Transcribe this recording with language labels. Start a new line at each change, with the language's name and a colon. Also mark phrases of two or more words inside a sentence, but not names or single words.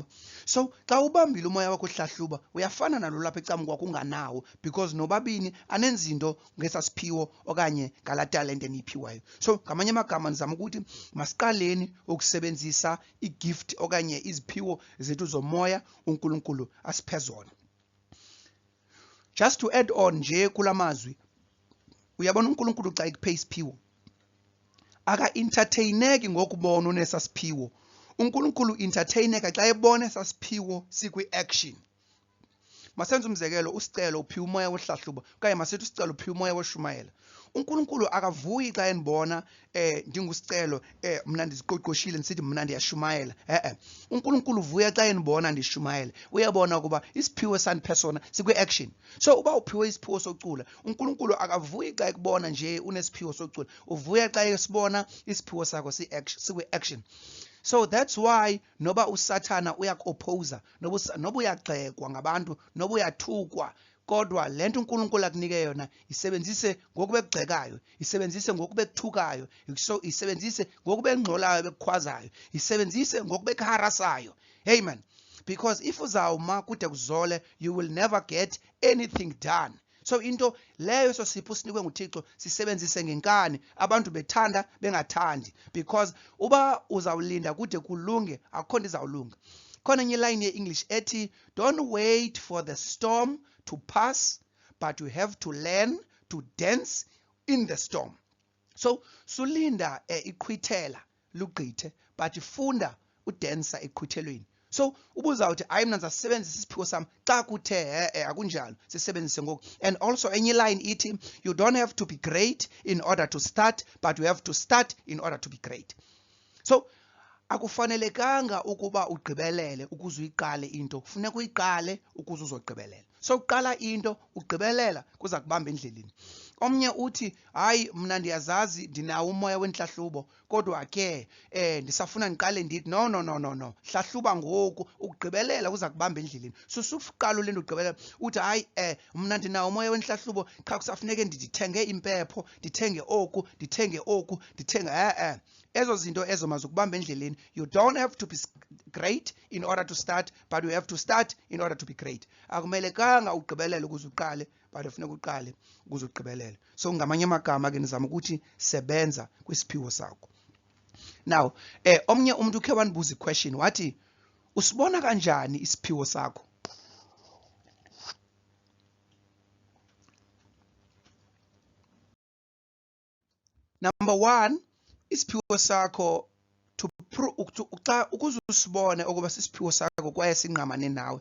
Xhosa: So xa ubambile umoya wakho ohlahluba uyafana nalo lapha ecam kwakho unganawo because nobabini anenzi into ngesasiphiwo okanye ngala talente niyiphiwayo. So ngamanye amagama ndizama ukuthi masiqaleni ukusebenzisa igift okanye iziphiwo zethu zomoya uNkulunkulu asiphe zona.
English: Just to add on
Xhosa: nje kulamazwi, uyabona uNkulunkulu xa ikuphe isiphiwo aka-entertaineki ngokubona unesasiphiwo. uNkulunkulu entertaineka xa ebona esasiphiwo sikwi-action. Masenze umzekelo, usicelo uphiwe umoya wohlahluba okanye masithi usicelo uphiwe umoya woshumayela. uNkulunkulu akavuyi xa enibona ndingusicelo mna ndiziqoqoshile ndisithi mna ndiyashumayela. uNkulunkulu uvuya xa enibona ndishumayela. Uyabona ukuba isiphiwo sandiphe sona sikwi-action. So uba uphiwe isiphiwo socula, uNkulunkulu akavuyi xa ekubona nje unesiphiwo socula, uvuya xa esibona isiphiwo sakho sikwi-action.
English: So that's why
Xhosa: noba uSathana uyakuopposa, noba uyagxekwa ngabantu, noba uyathukwa, kodwa lento uNkulunkulu akunike yona isebenzise ngokube kugxekayo, isebenzise ngokube kuthukayo, isebenzise ngokube ngxolayo bekukhwazayo, isebenzise ngokube kuharasayo. Amen.
English: Because if
Xhosa: uzawuma kude kuzole,
English: you will never get anything done.
Xhosa: So into leyo sosipho sinikwe nguThixo sisebenzise ngenkani, abantu bethanda bengathandi, because uba uzawulinda kude kulunge akukho nto izawulunga. Khona enye line ye-English ethi
English: don't wait for the storm to pass but you have to learn to dance in the storm.
Xhosa: So sulinda iqhwithela lugqithe but funda udansa eqhwithelweni. So ubuzawuthi hayi mina ndizasebenzisa isiphiwo sami xa kuthe akunjalo sisebenzise ngoku.
English: And also
Xhosa: enye line ithi
English: you don't have to be great in order to start but you have to start in order to be great.
Xhosa: So akufanelekanga ukuba ugqibelele ukuze uyiqale into, kufuneka uyiqale ukuze uzogqibelela. So uqala into ugqibelela kuza kubamba endleleni. Omnye uthi hayi mna ndiyazazi ndinawo umoya wenhlahlubo kodwa ke ndisafuna ndiqale ndithi no hlahluba ngoku ukugqibelela kuza kubamba endleleni. So sufuqala lento ugqibelela uthi hayi mna ndinawo umoya wenhlahlubo qha kusafuneke ndithenge impepho, ndithenge oku, ndithenge ezo zinto ezo mazukubamba endleleni.
English: You don't have to be great in order to start but you have to start in order to be great.
Xhosa: Akumelekanga ugqibelele ukuze uqale but ufuneka uqale ukuze ugqibelele. So ngamanye amagama ke nizama ukuthi sebenza kwisiphiwo sakho. Now omnye umuntu ukhe wanibuza iquestion wathi usibona kanjani isiphiwo sakho? Number 1, isiphiwo sakho ukuze usibone ukuba sisiphiwo sakho kwaye sinqamane nawe.